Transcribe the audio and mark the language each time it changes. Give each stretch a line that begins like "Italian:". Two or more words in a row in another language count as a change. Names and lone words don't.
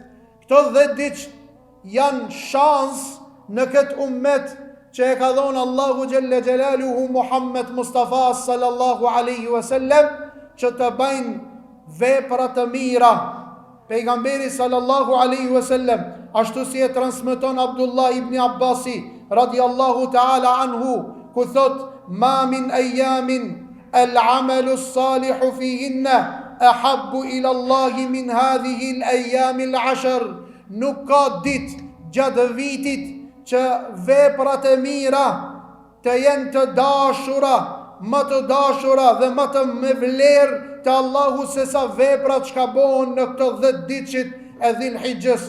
Albanian: Këto 10 ditë janë shans në këtë ummet që e ka dhonë Allahu
Arabic: جل جلاله
Albanian: Muhammed Mustafa
Arabic: صلى الله عليه وسلم,
Albanian: që të bëjnë vepra të mira. Pejgamberi
Arabic: صلى الله عليه وسلم,
Albanian: ashtu si e transmeton Abdullah ibn Abbasi
Arabic: رضي الله تعالى عنه,
Albanian: ku thot,
Arabic: ما من أيام العمل الصالح فيهن أحب إلى الله من هذه الأيام العشر.
Albanian: Nuk ka ditë gjatë vitit që veprat e mira të jenë të dashura më të dashura dhe më të me vlerë të Allahu se sa veprat që ka bohen në këto 10 ditëqit e Dhil-Hijjës.